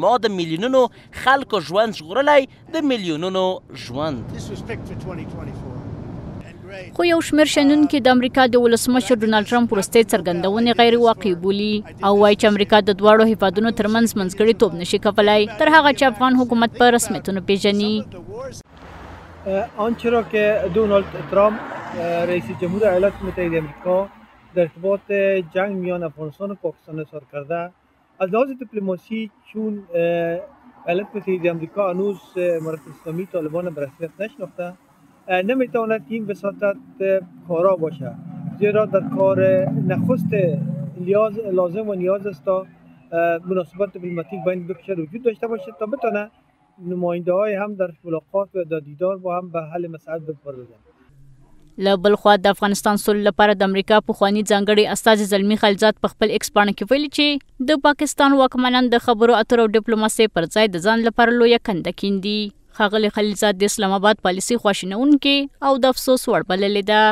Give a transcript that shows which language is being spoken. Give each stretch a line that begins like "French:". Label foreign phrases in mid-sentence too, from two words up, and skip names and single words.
Pashto: ما د میلیونونو خلکو ژوند ژغورلی، د میلیونونو ژوند. خو یو شمېر شنونکي د امریکا د ولسمشر ډونالډ ټرمپ وروستۍ څرګندونې غیر واقعي بولي او وایي چې امریکا د دواړو هیوادونو ترمنځ منځګړیتوب نشي کولی تر هغه چې افغان حکومت په رسمیتونو پیژني.
Persian: آنچه را که دونالد ترامپ رئیس جمهور ایالات متحده آمریکا در ارتباط جنگ میان افغانستان و پاکستان اظهار کرده از لحاظ دیپلماسی چون ایالات متحده آمریکا هنوز امارت اسلامی طالبان به رسمیت نشناخته نمیتواند این وساطت کارا باشه، زیرا در کار نخست لازم و نیاز است تا مناسبات دیپلماتیک بین دو کشور وجود داشته باشه تا بتونه نماینده های هم در ملاقات و در دیدار با هم به حل مسائل بپردازند.
Pashto: له بل خوا د افغانستان سولې لپاره د امریکا پخواني ځانګړي استازي زلمي خلیلزاد په خپل ایکس پاڼه کې ویلي چې د پاکستان واکمنان د خبرو اترو او ډیپلوماسۍ پر ځای د ځان لپاره لویه کنده کیندي. ښاغلي خلیلزاد د اسلام آباد پالیسي خواشینونکې او د افسوس وړ بللې ده.